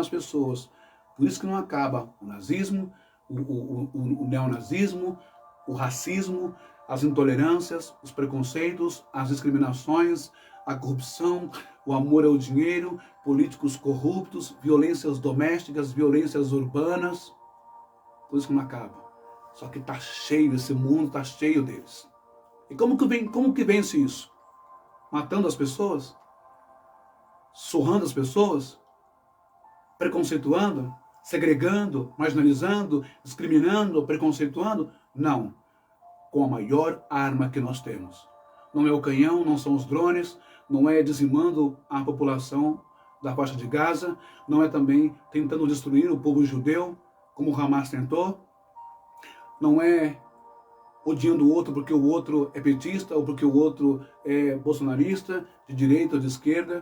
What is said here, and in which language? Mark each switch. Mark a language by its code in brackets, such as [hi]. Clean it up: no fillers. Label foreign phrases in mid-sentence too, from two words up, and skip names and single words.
[pt] Por isso que não acaba o nazismo, o neonazismo, o racismo, as intolerâncias, os preconceitos, as discriminações, a corrupção, o amor ao dinheiro, políticos corruptos, violências domésticas, violências urbanas. Coisa que não acaba. Só que está cheio, esse mundo está cheio deles. E como que vence isso? Matando as pessoas? Surrando as pessoas? Preconceituando? Segregando? Marginalizando? Discriminando? Preconceituando? Não. Com a maior arma que nós temos. Não é o canhão, não são os drones, não é dizimando a população da faixa de Gaza, não é também tentando destruir o povo judeu, como o Hamas tentou, não é odiando o outro porque o outro é petista ou porque o outro é bolsonarista, de direita ou de esquerda.